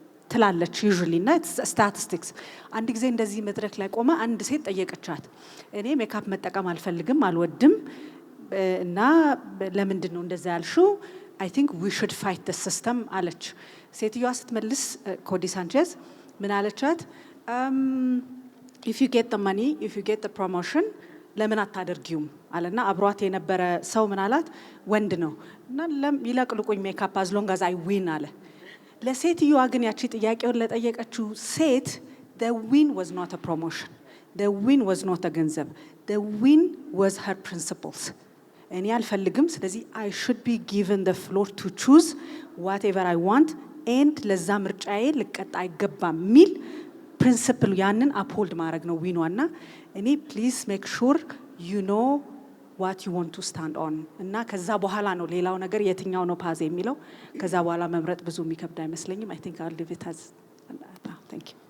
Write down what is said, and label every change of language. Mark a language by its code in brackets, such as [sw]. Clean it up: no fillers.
[am] ትላለች ዩዥሊ እና ስታቲስቲክስ። አንድ ጊዜ እንደዚህ መድረክ ላይ ቆመ አንድ ሴት ጠየቀቻት፣ እኔ ሜካፕ መጠቀም አልፈልግም አልወድም እና ለምንድን ነው እንደዛ ያልሽው? [en] I think we should fight the system [am] አለች። ሴትዮዋ ስትመልስ ኮዲ ሳንቼዝ ምን አለቻት? [en] if you get the money, if you get the promotion, [am] ለምን አታደርጊውም አለና አብሯት የነበረ ሰው ምን አላት? ወንድ ነው እና ይለቅልቁኝ ሜካፕ [en] as long as I win [am] አለ። ለሴትዮዋ ግን ያቺ ጥያቄውን ለጠየቀችው ሴት [en] the win was not a promotion, the win was not a ገንዘብ, the win was her principles. [am] እኔ አልፈልግም፣ ስለዚህ [en] I should be given the floor to choose whatever I want [am] and ለዛ ምርጫዬ ልቀጣ አይገባም ሚል ፕሪንሲፕል ያንን አፕሆልድ ማድረግ ነው ዊኗና እኔ [en] ፕሊዝ ሜክ ሹር ዩ ኖ ዋት ዩ ዋንት ቱ ስታንድ ኦን [am] እና ከዛ በኋላ ነው ሌላው ነገር የትኛው ነው ፓዝ የሚለው ከዛ በኋላ መምረጥ ብዙ የሚከብድ አይመስለኝም። [en] አይ ቲንክ አል ሊቭ ኢት አዝ ታንክ ዩ።